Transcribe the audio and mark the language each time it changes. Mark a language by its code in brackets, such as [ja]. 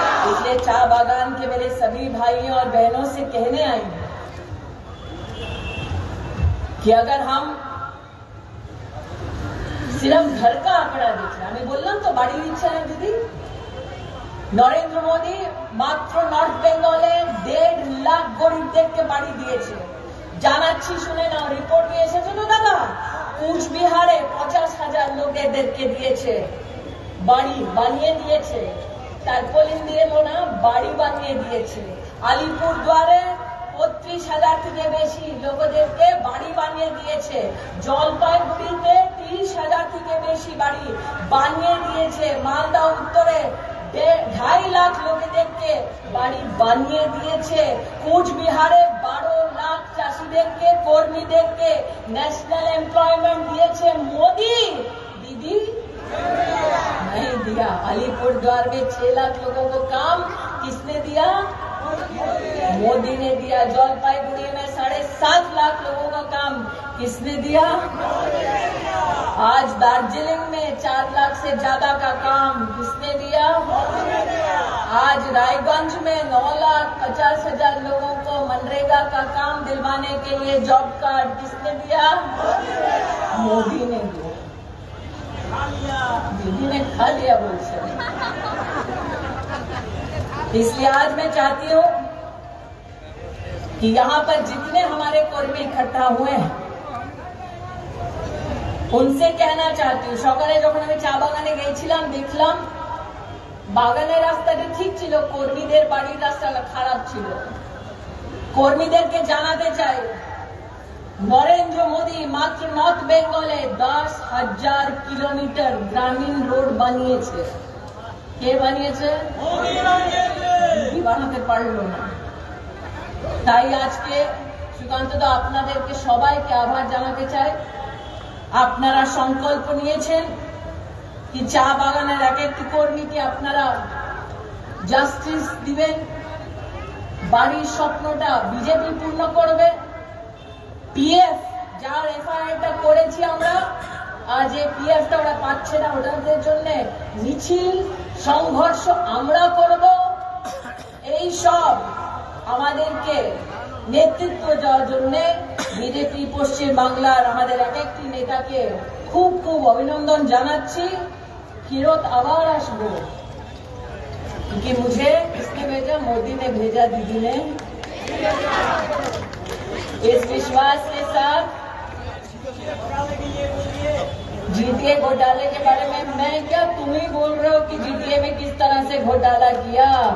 [hi] इसलिए चाय बागान के मेरे सभी भाइयों और बहनों से कहने आई कि अगर हम सिर्फ घर का आंकड़ा देखें, हमें बोलना तो बड़ी इच्छा है दीदी। नरेंद्र मोदी [bn] মাত্র নর্থ বেঙ্গলে 1.5 লাখ গরিবদেরকে বাড়ি দিয়েছে। জানাচ্ছি, শুনে নাও, রিপোর্ট নিয়ে এসেছে তো দাদা। কুচবিহারে 50,000 লোকেদেরকে দিয়েছে, বাড়ি বানিয়ে দিয়েছে। তারপলিন দিয়ে না, বাড়ি বানিয়ে দিয়েছে। আলিপুরদুয়ারে 35,000 থেকে বেশি লোকদেরকে বাড়ি বানিয়ে দিয়েছে। জলপাইগুড়িতে 30,000 থেকে বেশি বাড়ি বানিয়ে দিয়েছে। মালদা উত্তরে 2.5 লাখ লোকেদেরকে বাড়ি বানিয়ে দিয়েছে। কুচবিহারে 12 লাখ চাষিদেরকে, কর্মীদেরকে ন্যাশনাল एम्प्लॉयमेंट दिएছে मोदी। [hi] दीदी नहीं दिया। अलीपुरद्वार में 6 लाख लोगों को काम किसने दिया? मोदी ने दिया। जलपाईगुड़ी में 7.5 लाख लोगों का काम किसने दिया? आज दार्जिलिंग में 4 लाख से ज्यादा का काम किसने दिया? आज रायगंज में 9,50,000 लोगों को मनरेगा का काम दिलवाने के लिए जॉब कार्ड किसने दिया? मोदी ने दिया। दीदी ने खा लिया बोल से। इसलिए आज मैं चाहती हूं कि यहाँ पर जितने हमारे कर्मी इकट्ठा हुए हैं उनसे कहना चाहती हूँ, [bn] সকালে যখন আমি চা বাগানে গেছিলাম দেখলাম বাগানের রাস্তাটা ঠিক ছিল, কর্মীদের বাড়ির রাস্তাটা খারাপ ছিল। কর্মীদেরকে জানাতে চাই, নরেন্দ্র মোদী মাত্র নর্থ বেঙ্গলে 10,000 কিলোমিটার গ্রামীণ রোড বানিয়েছে। কে বানিয়েছে? মোদী বানাতে পারলো না। তাই আজকে সুকান্ত দা আপনাদেরকে সবাইকে আভার জানাতে চাই। আপনারা সংকল্প নিয়েছেন কি চা বাগানের এক একটি কর্মীকে আপনারা জাস্টিস দিবেন, বাড়ির স্বপ্নটা বিজেপি পূর্ণ করবে। পিএফ যার এফআইআরটা করেছি আমরা, আজ এই পিএফটা ওরা পাচ্ছে না, ওটাদের জন্য মিছিল সংঘর্ষ আমরা করব। এই সব আমাদেরকে নেতৃত্ব দেওয়ার জন্য বিজেপি পশ্চিম বাংলার আমাদের এক একটি নেতাকে খুব খুব অভিনন্দন জানাচ্ছি। ফিরত আবার আসবো, [hi] क्योंकि मुझे किसने भेजा? मोदी ने भेजा, दीदी ने। इस विश्वास के साथ जीटीए घोटाले के बारे में मैं क्या, तुम ही बोल रहे हो कि जीटीए में किस तरह से घोटाला किया।